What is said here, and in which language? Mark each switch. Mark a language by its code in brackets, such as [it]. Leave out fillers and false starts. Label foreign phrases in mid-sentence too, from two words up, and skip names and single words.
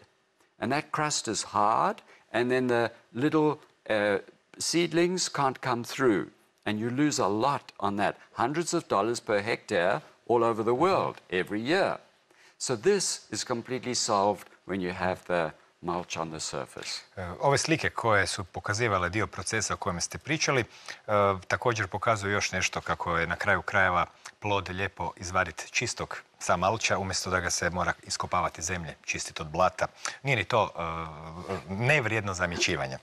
[en] And that crust is hard, and then the little seedlings can't come through. And you lose a lot on that. Hundreds of dollars per hectare all over the world every year. So this is completely solved when you have the mulch on the surface. [hr] Ove slike koje su pokazivale dio procesa o kojem ste pričali, također pokazuju još nešto kako je na kraju krajeva plod lijepo izvaditi čistog sa malča, umjesto da ga se mora iskopavati zemlje, čistiti od blata. Nije ni to nevrijedno zamjećivanja.